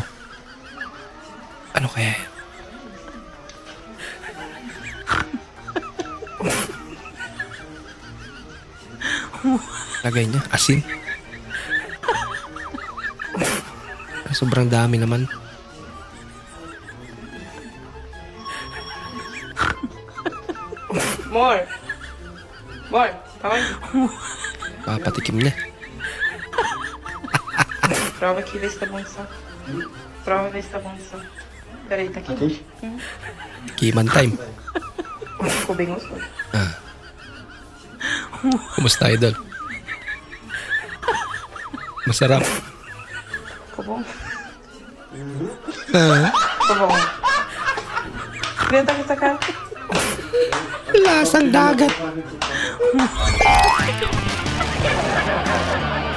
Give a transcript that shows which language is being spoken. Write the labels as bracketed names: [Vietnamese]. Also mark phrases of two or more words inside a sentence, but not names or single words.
[Filipino] Ano kaya yan? Lagay niya, asin. Sobrang dami naman. More! More! Tawag. Papatikim niya. [Portuguese] Prova aqui, vê se tá bom só. Prova, vê se tá bom só. Peraí, tá aqui? Kiman time. Ficou bem gostoso. [Filipino] Ah. Kumusta, idol? Masarap. [Portuguese] Ficou bom? Ah. Ficou bom. Venta com essa cara. [Filipino] Lasang dagat.